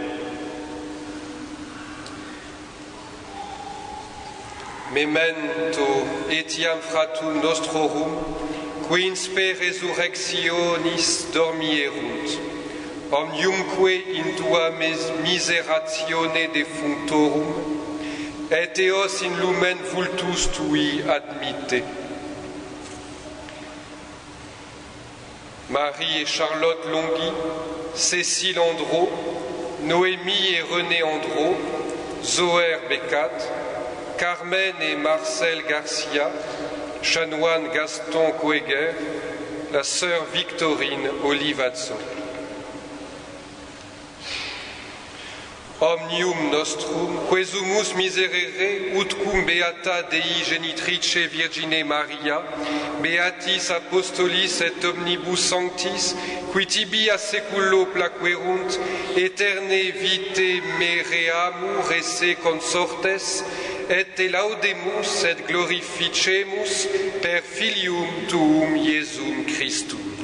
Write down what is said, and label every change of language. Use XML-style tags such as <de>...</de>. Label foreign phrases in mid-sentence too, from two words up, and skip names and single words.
<la>Memento etiam fratum nostrorum, qui in spe resurrectionis dormierunt, omniumque in tua miseratione defunctorum, et eos in lumen vultus tui admitte.</la> <fr>Marie et Charlotte Longhi, Cécile Andro, Noémie et René Andro, Zoër Becat, Carmen et Marcel Garcia, chanoine Gaston Coeguer, la sœur Victorine Olivazzo.</fr> <la>Omnium nostrum, quesumus miserere, ut cum beata Dei genitrice Virgine Maria, beatis apostolis et omnibus sanctis, qui tibi a seculo plaquerunt, eterne vitae mereamur esse consortes, et te laudemus et glorificemus per filium tuum Iesum Christum.</la>